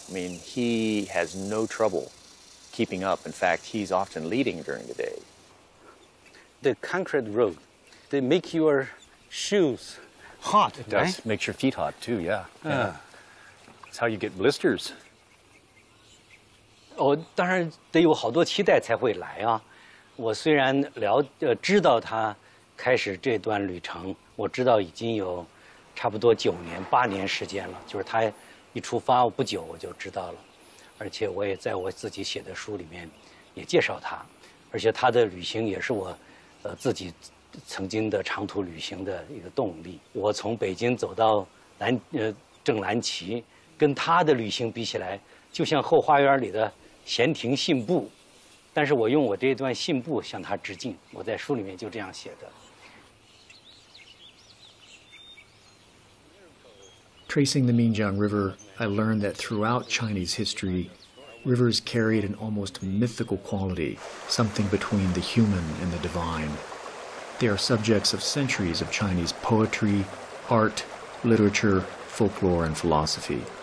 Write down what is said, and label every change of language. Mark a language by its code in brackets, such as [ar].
[en] I mean, he has no trouble keeping up. In fact, he's often leading during the day. The concrete road, they make your shoes hot. It does. Right? Makes your feet hot too, yeah. That's how you get blisters. [zh] 哦，当然得有好多期待才会来啊。我虽然知道他开始这段旅程，我知道已经有差不多9年、8年时间了。就是他一出发不久我就知道了，而且我也在我自己写的书里面也介绍他，而且他的旅行也是我自己曾经的长途旅行的一个动力。我从北京走到正蓝旗，跟他的旅行比起来，就像后花园里的闲庭信步。但是我用我这段信步向他致敬，我在书里面就这样写的。 [en] Tracing the Minjiang River, I learned that throughout Chinese history, rivers carried an almost mythical quality, something between the human and the divine. They are subjects of centuries of Chinese poetry, art, literature, folklore, and philosophy.